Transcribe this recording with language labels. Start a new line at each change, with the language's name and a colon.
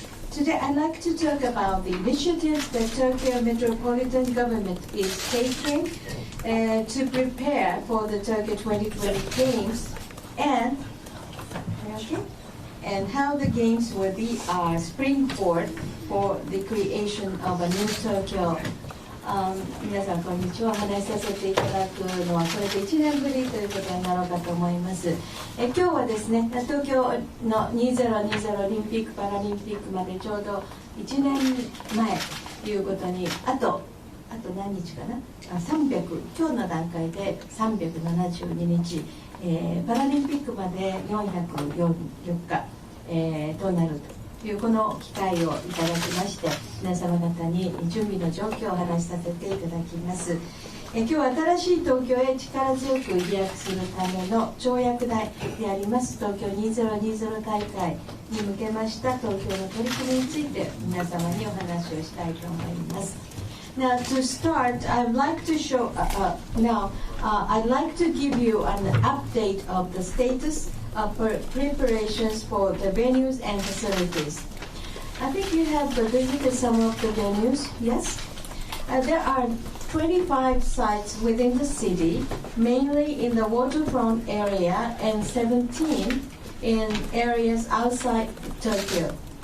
English: Today, I'd like to talk about the initiatives that Tokyo Metropolitan Government is taking to prepare for the Tokyo 2020 Games and how the Games will be our springboard for the creation of a new Tokyo.
Japanese: 皆さんこんにちは。お話しさせていただくのはこれで1年ぶりということになろうかと思います。今日はですね、東京の2020オリンピック・パラリンピックまでちょうど1年前ということにあと何日かな、300、今日の段階で372日、パラリンピックまで404日、となるというこの機会をいただきまして、皆様方に準備の状況をお話しさせていただきます。今日は新しい東京へ力強く飛躍するための跳躍台であります東京2020大会に向けました東京の取り組みについて皆様にお話をしたいと思います。
English: Now to start, I'd like to show I'd like to give you an update of the status of preparations for the venues and facilities. I think you have visited some of the venues, yes? There are 25 sites within the city, mainly in the waterfront area, and 17 in areas outside Tokyo.